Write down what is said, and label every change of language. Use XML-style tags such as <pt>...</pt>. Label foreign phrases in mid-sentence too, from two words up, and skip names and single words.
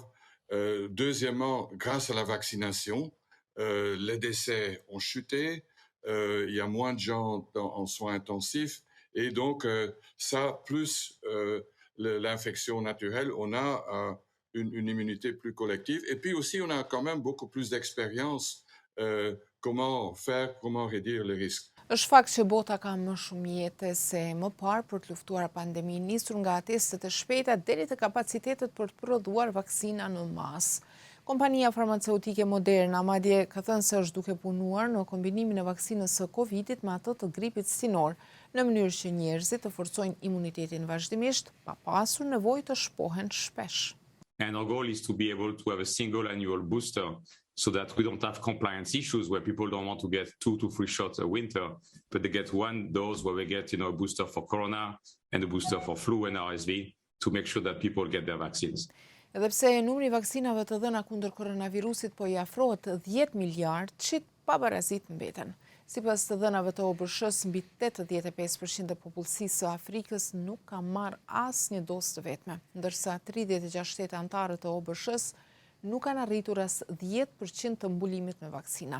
<fr>Deuxièmement, grâce à la vaccination, les décès ont chuté, il y a moins de gens en soins intensifs. Et donc, ça, plus l'infection naturelle, on a une immunité plus collective. Et puis aussi, on a quand même beaucoup plus d'expérience comment réduire les risques.</fr> <sq>Është fakt që bota ka më shumë jetë se më parë për të luftuar pandeminë, nisur nga testet e shpejta deri te kapacitetet për të prodhuar vaksina në masë. Kompania farmaceutike Moderna madje ka thënë se është duke punuar në kombinimin e vaksinës së Covidit me atë të gripit sinor, në mënyrë që njerëzit të forcojnë imunitetin vazhdimisht pa pasur nevojë të shpohen shpesh.</sq> <en>And our goal is to be able to have a single annual booster so that we don't have compliance issues where people don't want to get 2 to 3 shots a winter, but they get one dose where we get, a booster for corona and a booster for flu and RSV to make sure that people get their vaccines.</en> <sq>Edhe pse numri i vaksinave të dhëna kundër koronavirusit po i afrohet 10 miliard, çit pa barazit mbeten. Sipas të dhënave të OBSH-s, mbi 85% e popullsisë së Afrikës nuk ka marrë asnjë dozë të vetme, ndërsa 36 shtete anëtare të OBSH-s nuk kanë arritur as 10% të mbulimit me vaksina.</sq>